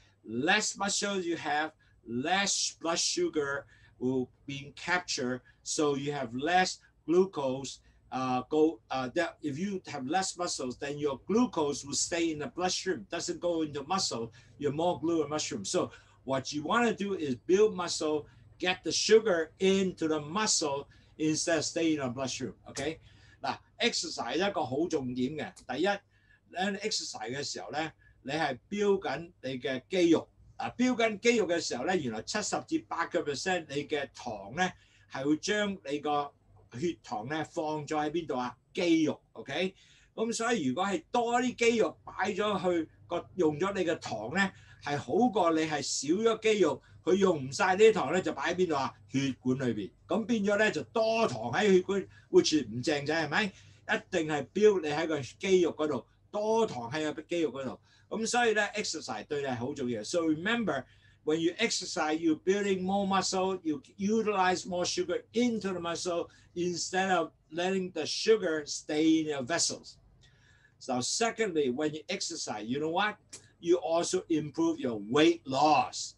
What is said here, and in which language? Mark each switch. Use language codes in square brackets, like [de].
[en] Less muscle you have, less blood sugar will be captured, so you have less glucose. That if you have less muscles, then your glucose will stay in the bloodstream, doesn't go into muscle. You're more glue and mushroom. So what you want to do is build muscle, get the sugar into the muscle instead of staying in the bloodstream. [yue] Okay， 嗱 ，exercise 一個好重點嘅，第一，你 exercise 嘅時候咧，你係標緊你嘅肌肉。標緊肌肉嘅時候咧，原來70%至80%你嘅糖咧係會將你個血糖咧放咗喺邊度啊？肌肉 ，OK？咁所以如果係多啲肌肉擺咗去用咗你嘅糖咧，係好過你係少咗肌肉，佢用唔晒呢啲糖咧就擺喺邊度啊？血管裏邊，咁變咗咧就多糖喺血管，which唔正仔係咪？一定係標你喺個肌肉嗰度，多糖喺個肌肉嗰度。咁所以咧 exercise 對你係好重要。 [en] So remember, when you exercise, you're building more muscle, you utilize more sugar into the muscle instead of letting the sugar stay in your vessels. So secondly, when you exercise, you know what? You also improve your weight loss.